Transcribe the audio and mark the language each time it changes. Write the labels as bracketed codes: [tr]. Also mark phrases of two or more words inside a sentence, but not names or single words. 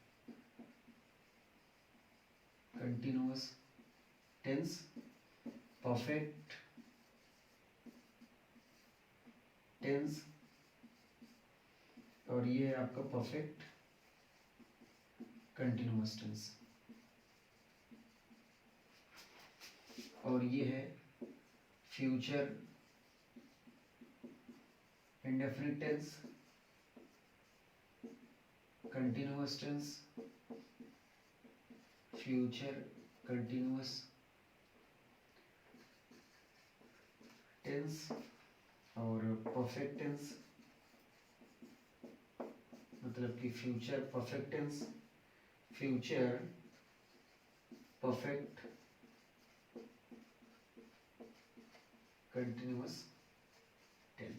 [en] continuous tense, perfect tense, [hi] और ये है आपका [en] perfect continuous tense, [hi] और ये है [en] future indefinite tense, continuous tense, future continuous tense और perfect tense, [hi] मतलब कि [en] future perfect tense, future perfect continuous tense.